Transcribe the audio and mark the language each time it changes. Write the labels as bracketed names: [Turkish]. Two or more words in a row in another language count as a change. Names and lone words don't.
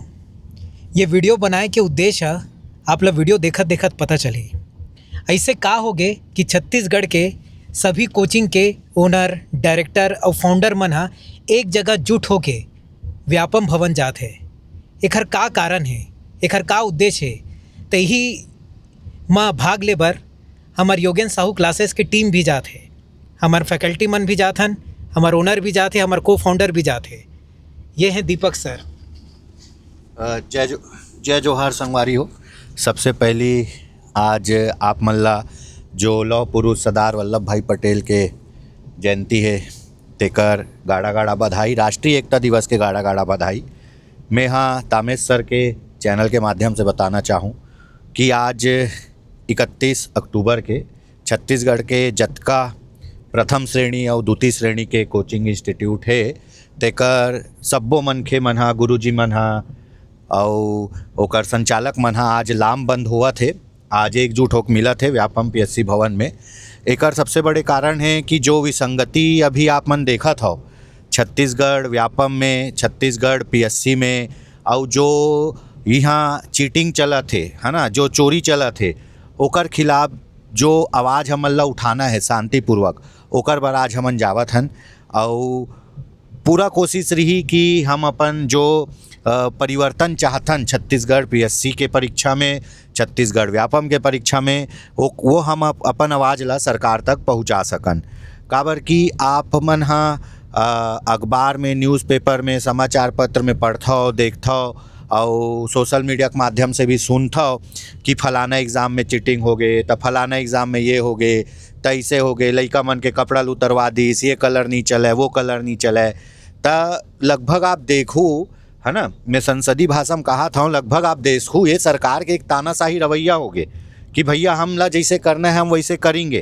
[Chhattisgarhi] ये वीडियो बनाए के उद्देश्य आप लोग वीडियो देखत देखत पता चली ऐसे का होगे कि छत्तीसगढ़ के सभी कोचिंग के [English] owner director [Chhattisgarhi] और फाउंडर मन हा एक जगह जुट होके व्यापम भवन जात है। एकर का कारण है, एकर का उद्देश्य है, तो यही माँ भाग ले बर हमार योगेन साहू क्लासेस की टीम भी जात है, हमार फैकल्टी मन भी जात हन, हमार ओनर भी जात है, हमार [English] co founder [Chhattisgarhi] भी जात है। ये हैं दीपक सर। जय जोहार संगवारी हो। सबसे पहली आज आप मल्ला जो लौह पुरुष सरदार वल्लभ भाई पटेल के जयंती है तेकर गाड़ा गाड़ा बधाई, राष्ट्रीय एकता दिवस के गाड़ा गाड़ा बधाई। मैं हाँ तामेश सर के चैनल के माध्यम से बताना चाहूँ कि आज 31 अक्टूबर के छत्तीसगढ़ के जतका प्रथम श्रेणी और द्वितीय श्रेणी के [English] coaching institute [Chhattisgarhi] है तेकर सब्बो मनखे मन हा, गुरुजी मन हा और ओकर संचालक मन हा आज लामबंद हुआ थे। आज एकजुट होकर मिला थे व्यापम पीएससी भवन में। एकर सबसे बड़े कारण है कि जो विसंगति अभी आप मन देखा था छत्तीसगढ़ व्यापम में, छत्तीसगढ़ पीएससी में, और जो यहाँ चीटिंग चला थे है ना, जो चोरी चला थे ओकर खिलाफ जो आवाज़ हमन ला उठाना है शांतिपूर्वक, ओकर बर आज हमन जावत हन। और पूरा कोशिश रही कि हम अपन जो परिवर्तन चाहतन छत्तीसगढ़ पीएससी के परीक्षा में, छत्तीसगढ़ व्यापम के परीक्षा में, वो हम अपन आवाज़ ला सरकार तक पहुंचा सकन। काबर कि आप मन हाँ अखबार में, न्यूज़पेपर में, समाचार पत्र में पढ़थो, देखथो और [English] social media [Chhattisgarhi] के माध्यम से भी सुनथो कि फलाना एग्ज़ाम में चीटिंग हो गए, तो फलाना एग्ज़ाम में ये हो गए, तैसे हो गए, लइका मन के कपड़ा उतरवा दीस, ये कलर नहीं चले, वो कलर नहीं चले। तो लगभग आप देखो है ना, मैं संसदीय भाषा में कहा था लगभग आप देखो ये सरकार के एक तानाशाही रवैया हो गए कि भैया हम ला जैसे करना है हम वैसे करेंगे।